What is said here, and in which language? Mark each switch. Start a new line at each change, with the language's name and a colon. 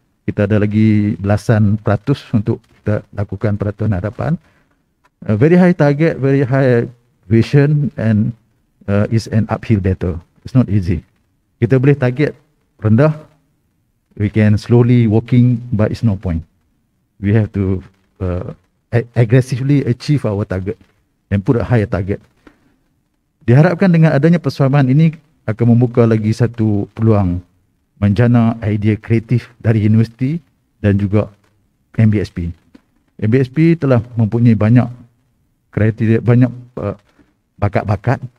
Malay: Kita ada lagi belasan peratus untuk kita lakukan pada tahun hadapan.
English: Very high target, very high vision, and is an uphill battle. It's not easy.
Malay: Kita boleh target rendah,
English: we can slowly walking, but it's no point. We have to aggressively achieve our target and put a higher target.
Malay: Diharapkan dengan adanya persamaan ini akan membuka lagi satu peluang menjana idea kreatif dari universiti dan juga MBSP. MBSP telah mempunyai banyak kriteria, banyak bakat-bakat.